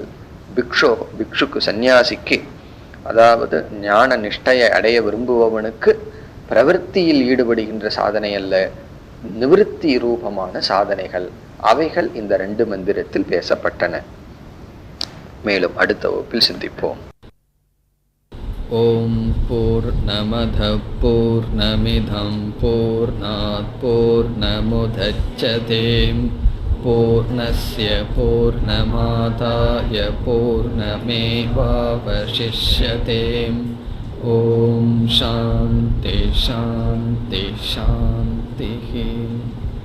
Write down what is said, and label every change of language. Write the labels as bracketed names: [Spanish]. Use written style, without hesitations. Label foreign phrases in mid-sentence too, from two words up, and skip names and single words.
[Tamil] பிக்ஷுக்கு, சந்நியாசிக்கு, அதாவது ஞான நிஷ்டையை அடைய விரும்புபவனுக்கு பிரவൃத்தியில் ஈடுபடுகின்ற சாதனை அல்ல, நிவர்த்தி ரூபமான சாதனைகள். அவைகள் இந்த 2 மந்திரத்தில் பேசப்பட்டன. மேலும் அடுத்த வகுப்பில் சிந்திப்போம். [Sanskrit] ओम् पूर्णमदः पूर्णमिदम् पूर्णात् पूर्णमुदच्यते पूर्णस्य पूर्णमादाय पूर्णमेवावशिष्यते. ओम् शान्तिः शान्तिः शान्तिः.